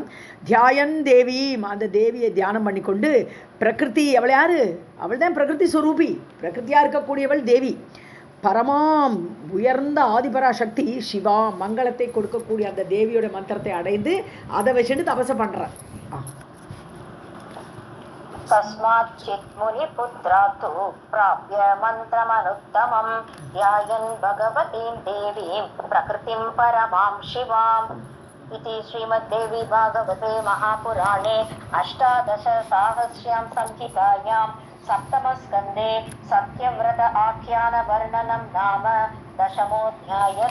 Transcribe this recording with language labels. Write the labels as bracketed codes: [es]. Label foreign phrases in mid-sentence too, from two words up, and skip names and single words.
[sa] ध्यायन् देवी, [ta] அந்த தேவியை தியானம் பண்ணி கொண்டு பிரகிருதி, அவள் யார்? அவள் தான் பிரகிருதி ஸ்வரூபி, பிரகிருத்தியாக இருக்கக்கூடியவள் தேவி. பரமாம், உயர்ந்த ஆதிபராசக்தி சிவா, மங்களத்தை கொடுக்கக்கூடிய அந்த தேவியோட மந்திரத்தை அடைந்து அதை வச்சுட்டு தபசை பண்ணுறான். [sa] कस्माच्चित् मुनिपुत्रात् प्राप्य मन्त्रमनुत्तमं ध्यायन् भगवतीं देवीं प्रकृतिं परमां शिवाम्. इति श्रीमद्देवी भागवते महापुराणे अष्टादशसाहस्र्यां संहितायां सप्तमस्कन्धे सत्यव्रत आख्यानवर्णनं नाम दशमोऽध्यायः.